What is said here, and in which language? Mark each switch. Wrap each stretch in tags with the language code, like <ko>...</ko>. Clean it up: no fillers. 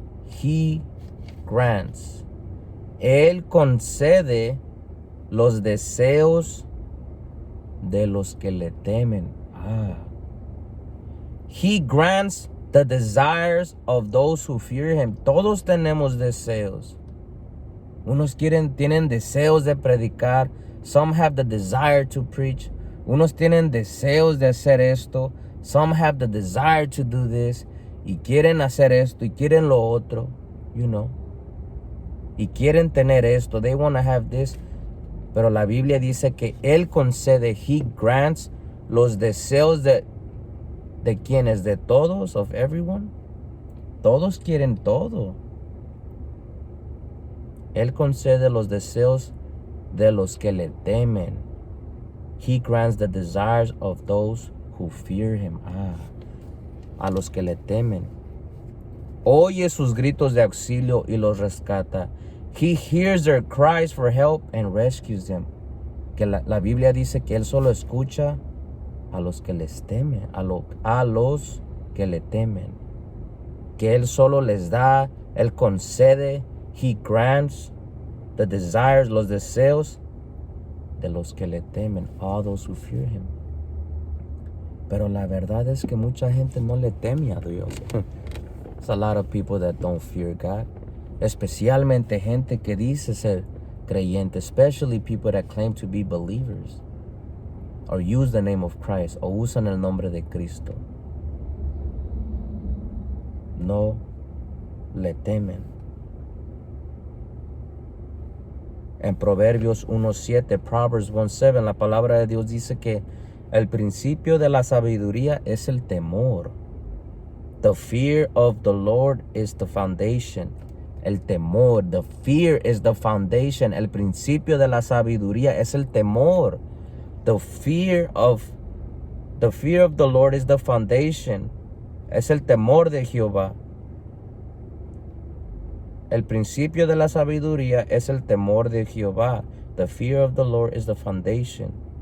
<en>He grants.</en> <es>Él concede los deseos de los que le temen.</es> <en>He grants the desires of those who fear him.</en> <es>Todos tenemos deseos. Unos tienen deseos de predicar.</es> <en>Some have the desire to preach.</en> <es>Unos tienen deseos de hacer esto.</es> <en>Some have the desire to do this.</en> <es>Y quieren hacer esto y quieren lo otro.</es> <en>You know.</en> <es>Y quieren tener esto.</es> <en>They want to have this.</en> <es>Pero la Biblia dice que Él concede.</es> <en>He grants</en> <es>los deseos de quienes, de todos,</es> <en>of everyone.</en> <es>Todos quieren todo. Él concede los deseos de los que le temen.</es> <en>He grants the desires of those who fear him.</en> <es>A los que le temen. Oye sus gritos de auxilio y los rescata.</es> <en>He hears their cries for help and rescues them.</en> <es>Que la Biblia dice que Él solo escucha a los que les temen, a los que le temen. Que Él solo les da, Él concede.</es> <en>He grants the desires,</en> <es>los deseos de los que le temen,</es> <en>all those who fear him.</en> <es>Pero la verdad es que mucha gente no le teme a Dios.</es> <en>There's a lot of people that don't fear God.</en> <es>Especialmente gente que dice ser creyente,</es> <en>especially people that claim to be believers or use the name of Christ</en> <es>o usan el nombre de Cristo. No le temen. En Proverbios 1:7, Proverbs 1:7, la palabra de Dios dice que el principio de la sabiduría es el temor.</es> <en>The fear of the Lord is the foundation.</en> <es>El temor,</es> <en>the fear is the foundation.</en> <es>El principio de la sabiduría es el temor.</es> <en>The fear of the Lord is the foundation.</en> <es>Es el temor de Jehová. El principio de la sabiduría es el temor de Jehová.</es> <en>The fear of the Lord is the foundation.</en>